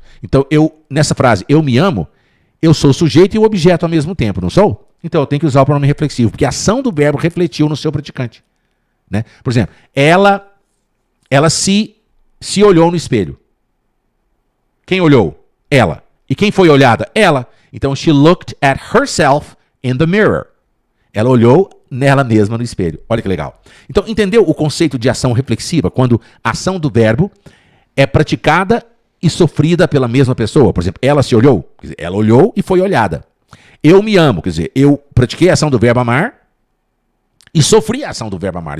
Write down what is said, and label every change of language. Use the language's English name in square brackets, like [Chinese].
[Portuguese] Então, nessa frase, eu me amo, eu sou o sujeito e o objeto ao mesmo tempo, não sou? Então, eu tenho que usar o pronome reflexivo, porque a ação do verbo refletiu no seu praticante. Né? Por exemplo, ela se olhou no espelho. Quem olhou? Ela. E quem foi olhada? Ela. Então, [English] she looked at herself in the mirror. [Portuguese] Ela olhou nela mesma no espelho. Olha que legal. Então, entendeu o conceito de ação reflexiva? Quando a ação do verbo é praticada e sofrida pela mesma pessoa. Por exemplo, ela se olhou. Quer dizer, ela olhou e foi olhada. Eu me amo. Quer dizer, eu pratiquei a ação do verbo amar e sofri a ação do verbo amar.